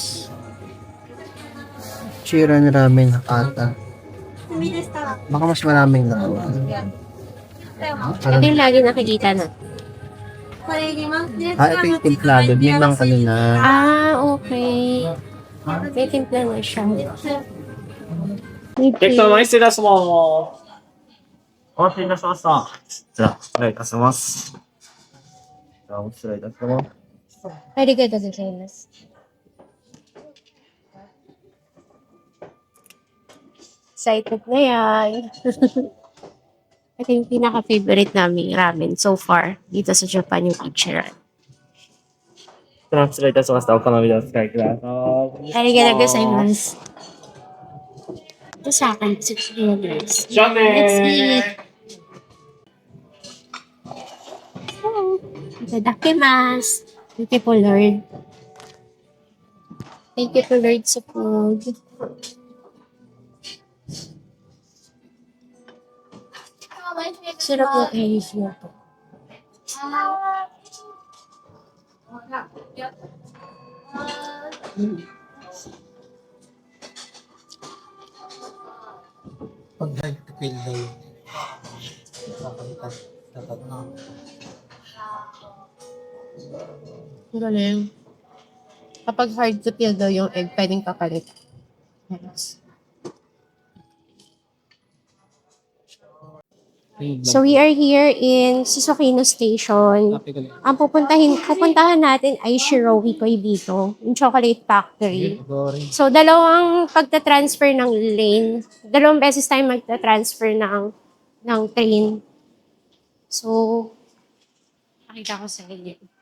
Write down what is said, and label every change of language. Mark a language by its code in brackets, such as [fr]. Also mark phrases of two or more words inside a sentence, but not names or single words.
[tl] Chiran ramen ata. Baka mas maraming lang. Ito yung lagi nakikita na. Ito yung timplado. May mga kanina. Okay. May timpla na siya. [ja] 結果前失礼します。お待たせいたしました。じゃあ、失礼いたします。じゃあ、お失礼いたします。ありがとうございます. [tl] Excited na yan. Ito yung pinaka-favorite namin ramen [en] so far [tl] dito sa Japan, yung Ichiran. [ja] 失礼いたしました。お好みでお使いください。ありがとうございます. [tl] Ito sa akin, $6. [ja] じゃあ [en] Let's [ja] ね [en] eat. Oh, itadakimasu. Thank you po, Lord. Thank you po, Lord, sa food. [tl] Sarap ng ayos mo to. Pag nag-feel daw. Dapat na. Galing. Kapag [en] hard to peel [tl] daw yung egg, pwedeng kapalit. [en] Yes. So we are here in Susukino Station. [tl] Ang pupuntahan natin ay Shirokoi dito, yung chocolate factory. So dalawang pagta-transfer ng lane, dalawang beses tayo magta-transfer ng train. So pakita ko sa inyo.